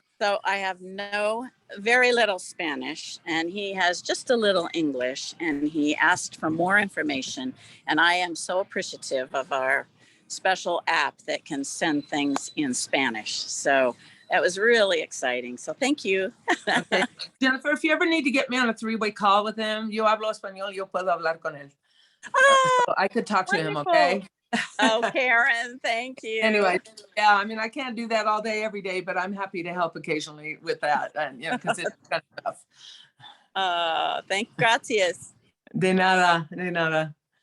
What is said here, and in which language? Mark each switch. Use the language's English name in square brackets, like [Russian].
[English] So I have very little Spanish, and he has just a little English, and he asked for more information. And I am so appreciative of our special app that can send things in Spanish. So that was really exciting. So thank you. Okay. Jennifer, if you ever need to get me on a 3-way call with him, [Spanish] yo hablo español, yo puedo hablar con él. [English] So I could talk to him, okay? Oh, Karen, thank you. Anyway, yeah, I can't do that all day, every day, but I'm happy to help occasionally with that. And, because it's kind of tough. [Spanish] Gracias. De nada, de nada.